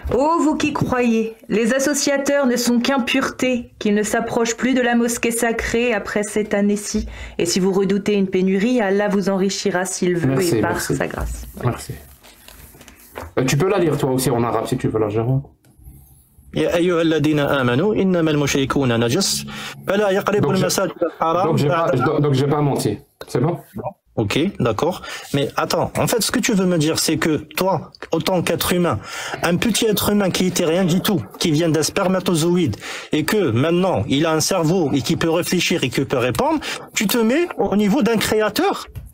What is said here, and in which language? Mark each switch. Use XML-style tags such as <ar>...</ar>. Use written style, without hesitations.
<fr>Ô vous qui croyez, les associateurs ne sont qu'impuretés, qu'ils ne s'approchent plus de la mosquée sacrée après cette année-ci. Et si vous redoutez une pénurie, Allah vous enrichira s'il veut et par sa grâce. Merci. Tu peux la lire toi aussi en arabe si tu veux la gérer.</fr> <ar>يا أيها الذين آمنوا إنما المشركون نجس فلا يقربوا المساجد الحرام.</ar> <fr>Donc j'ai pas menti. C'est bon? Ok, d'accord. Mais attends, en fait, ce que tu veux me dire, c'est que toi, autant qu'être humain, un petit être humain qui était rien du tout, qui vient d'un spermatozoïde, et que maintenant, il a un cerveau et qui peut réfléchir et qui peut répondre, tu te mets au niveau d'un créateur?</fr>